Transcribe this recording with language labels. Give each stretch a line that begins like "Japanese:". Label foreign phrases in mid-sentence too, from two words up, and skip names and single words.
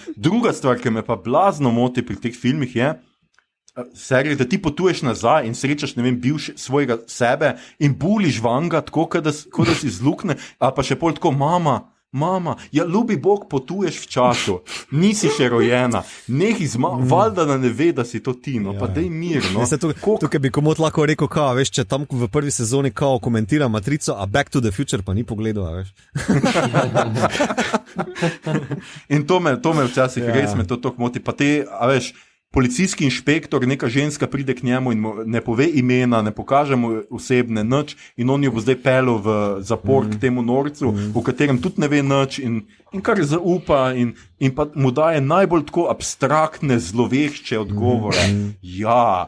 Slovenian: Druga stvar, ki me pa blazno moti pri teh filmih je, serije, da ti potuješ nazaj in srečaš, ne vem, bivši svojega sebe in buliš vanga, tako, da si zlukne, a pa še pol tako, mama, ja, ljubi Bog, potuješ v času, nisi še rojena, valjda da ne ve, da si to ti, no, pa dej mir, no. Tukaj bi komot lahko rekel, veš, če tam v prvi sezoni komentira Matrico, a Back to the Future pa ni pogledal, veš. In to me včasih res me to moti, pa te, a veš, policijski inšpektor, neka ženska pride k njemu in mu ne pove imena, ne pokaže mu osebne nič in on jo bo zdaj pelil v zapor k temu norcu, v katerem tudi ne ve nič in kar zaupa in pa mu daje najbolj tako abstraktne, zlovešče odgovore.